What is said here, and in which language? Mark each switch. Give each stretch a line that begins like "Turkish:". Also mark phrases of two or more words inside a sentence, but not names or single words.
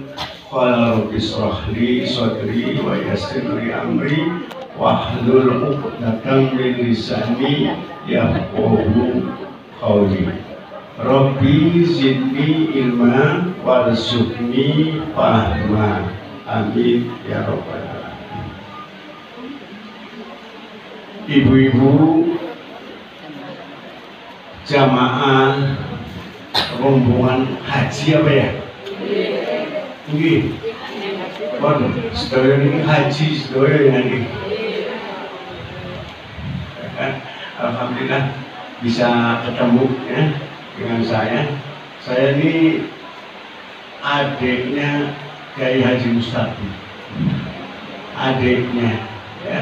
Arabic: قال رب اشرح لي صدري ويسر لي أمري واحلل عقدة من لساني يفقهوا قولي. رب زدني علما وارزقني فهما. آمين يا رب العالمين.
Indonesian: Ibu-ibu jamaah rombongan haji apa ya? Nggih. Waduh, sedaya ini haji sedaya ini. Alhamdulillah bisa ketemu ya dengan saya. Saya ini adiknya Kiai Haji Mustaqim. Adiknya ya.